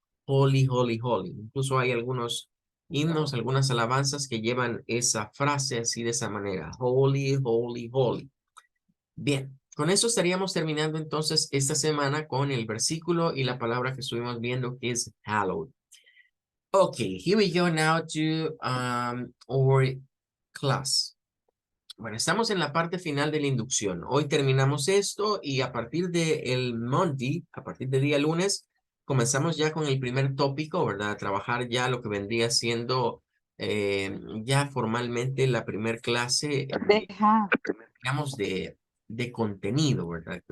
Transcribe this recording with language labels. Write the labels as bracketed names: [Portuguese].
[English] Holy, holy, holy. [Spanish] Incluso hay algunos himnos, algunas alabanzas que llevan esa frase así de esa manera. [English] Holy, holy, holy. [Spanish] Bien, con eso estaríamos terminando entonces esta semana con el versículo y la palabra que estuvimos viendo que es hallowed. [English] Okay, here we go now to our class. [Spanish] Bueno, estamos en la parte final de la inducción. Hoy terminamos esto y a partir del Monday, a partir del día lunes, comenzamos ya con el primer tópico, ¿verdad? A trabajar ya lo que vendría siendo ya formalmente la primer clase, digamos, de contenido, ¿verdad?